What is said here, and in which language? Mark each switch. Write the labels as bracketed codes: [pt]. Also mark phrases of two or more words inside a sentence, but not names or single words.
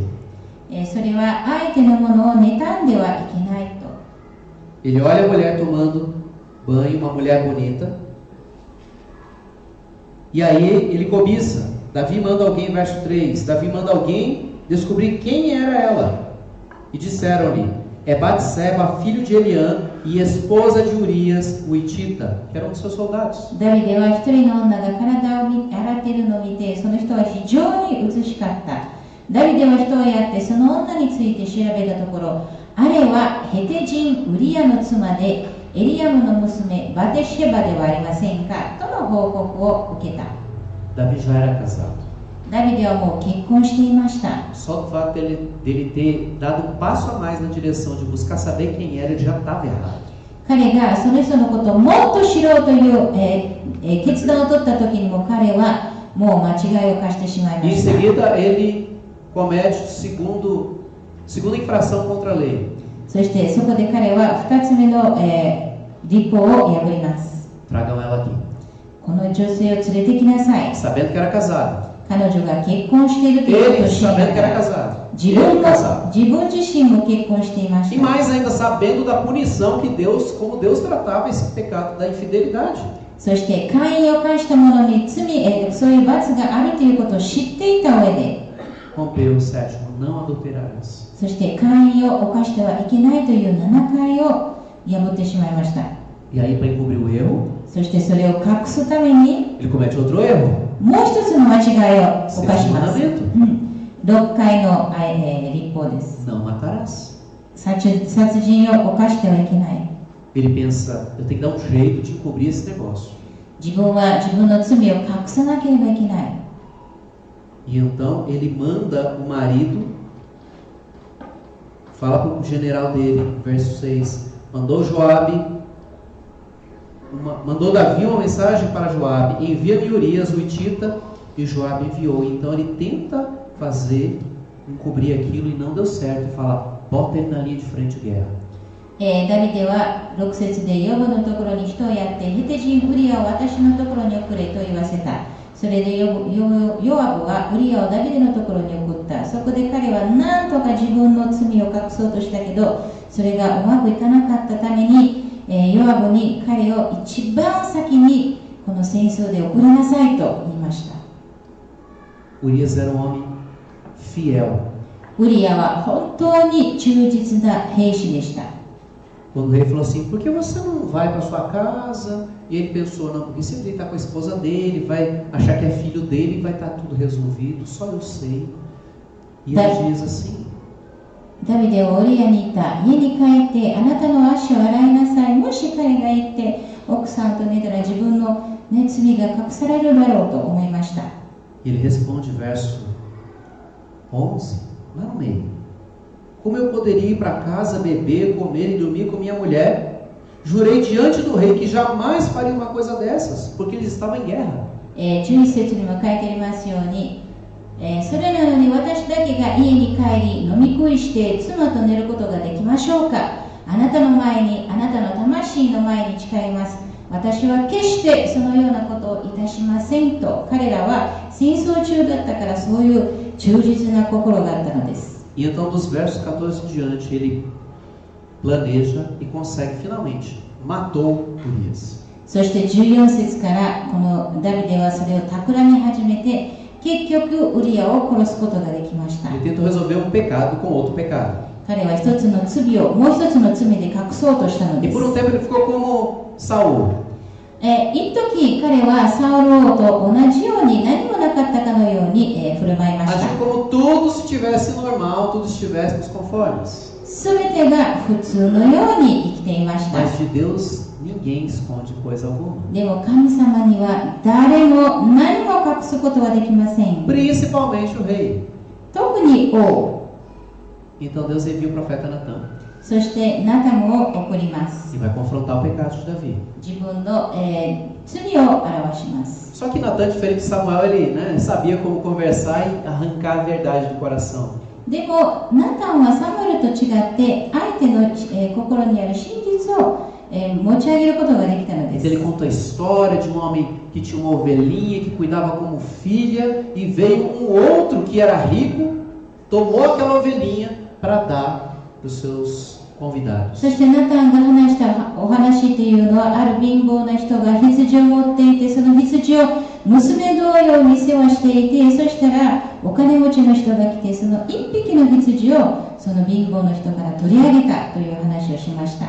[ja] それは相手のものを妬んではいけないと。 [pt] Ele olha a mulher tomando banho, uma mulher bonita. E aí ele cobiça. Davi manda alguém, verso 3. Davi manda alguém descobrir quem era ela. E disseram-lhe: é Batseba, filho de Eliã, e esposa de Urias, o Hitita, que era um dos seus soldados. [ja] ダビデは一人の女が体を洗っているのを見て、その人は非常に美しかった。ダビデは人をやってその女について調べたところ、あれはヘテ人ウリアの妻でエリアムの娘バテシェバではありませんかとの報告を受けた。 [pt] Davi já era casado. [ja] ダビデはもう結婚していました。 [pt] Só o fato dele ter dado um passo a mais na direção de buscar saber quem era, ele já estava errado. [ja] 彼がその人のことをもっと知ろうという、決断を取った時にも彼はもう間違いを犯してしまいま [pt] E em [ja] した。 [pt] seguida ele comete o segundo Segunda infração contra a lei. [ja] そしてそこで彼は2つ目の、律法を破ります。 [pt] Tragam ela aqui. [ja] この女性を連れてきなさい。 [pt] Sabendo que era casado. [ja] 彼女が結婚しているということを [pt] Ele [ja] 知りな [pt] sabendo que [ja] が [pt] era [ja] ら [pt] casado. [ja] 自 [pt] Ele [ja] 分 [pt] casado. [ja] 自身も結婚していまし [pt] E [ja] た。 [pt] mais ainda sabendo da punição que Deus, como Deus tratava esse pecado da infidelidade. [ja] そして会員を犯した者に罪、そういう罰があるということを知っていた上で、 [pt] Rompeu o sétimo, não adulterarás. [ja] そして会員を犯してはいけないという7回を破ってしまいました。 [pt] E aí, para encobrir o erro, [ja] そしてそれを隠すために [pt] ele comete outro erro. [ja] もう一つの間違いを犯し [pt] Sexto [ja] ます。 [pt] mandamento. [ja] 6回の、律法です。 [pt] Não matarás. [ja] 殺人を犯してはいけない。 [pt] Ele pensa, eu tenho que dar um jeito de encobrir esse negócio. [ja] 自分は自分の罪を隠さなければいけない。 [pt] E então ele manda o marido, fala para o general dele, verso 6, mandou Davi uma mensagem para Joabe, envia-me Urias, o hitita, e Joabe enviou. Então ele tenta encobrir aquilo e não deu certo, e fala, bota ele na linha de frente de guerra. [ja] ダビデは6節でヨブのところに人をやってヘテ人ウリアを私のところに送れと言わせた。それでヨアブはウリアをダビデのところに送った。そこで彼は何とか自分の罪を隠そうとしたけど、それがうまくいかなかったために、ヨアブに彼を一番先にこの戦争で送りなさいと言いました。 [pt] Urias era um homem fiel. [ja] ウリアは本当に忠実な兵士でした。 [pt] Quando o rei falou assim, por que você não vai para sua casa? E ele pensou, não, porque sempre ele está com a esposa dele, vai achar que é filho dele e vai estar tudo resolvido, só eu sei. E ele diz assim, [ja] ダビデはウリアに言った。家に帰ってあなたの足を洗いなさい。もし彼が言って奥さんと寝たら自分の、罪が隠されるだろうと思いました。 [pt] ele responde verso 11, lá no meio. Como eu poderia ir para casa, beber, comer e dormir com minha mulher? Jurei diante do rei que jamais faria uma coisa dessas, porque eles estavam em guerra. [ja] 11 節にも書いてありますように、それなのに私だけが家に帰り飲み食いして妻と寝ることができましょうか。あなたの前にあなたの魂の前に誓います。私は決してそのようなことをいたしませんと。彼らは戦争中だったからそういう忠実な心があったのです。 [pt] E então dos versos 14 em diante ele planeja e consegue finalmente. Matou Urias. [ja] そして14節からこのダビデはそれを企み始めて結局ウリアを殺すことができました。 [pt] Ele tentou resolver um pecado com outro pecado. [ja] 彼は一つの罪をもう一つの罪で隠そうとしたの [pt] E [ja] です。 [pt] por um tempo ele ficou como Saul. [ja] 一時彼はサウル王と同じように何もなかったかのように、振る舞いました。 [pt] Agiu como tudo estivesse normal, tudo estivesse nos conformes. [ja] すべてが普通のように生きていました。 [pt] Mas de Deus ninguém esconde coisa alguma. [ja] でも神様には誰も何も隠すことはできません。 [pt] Principalmente o rei. [ja] 特に王。 [pt] Então Deus envia o profeta Natan [ja] そしてナタンを送ります。 [pt] e vai confrontar o pecado de Davi. [ja] 自分の、罪を表します。 [pt] Só que Natan, diferente de Samuel, ele sabia como conversar e arrancar a verdade do coração. [ja] でもナタンはサムエルと違って相手の、心にある真実を、持ち上げることができたので [pt] Então [ja] す。 [pt] ele conta a história de um homem que tinha uma ovelhinha que cuidava como filha e veio um outro que era rico, tomou aquela ovelhinha para dar para os seus convidados. [ja] そしてナタンが話したお話というのはある貧乏な人が羊を持っていてその羊を娘同様に世話していてそしたらお金持ちの人が来てその一匹の羊をその貧乏の人から取り上げたという話をしました。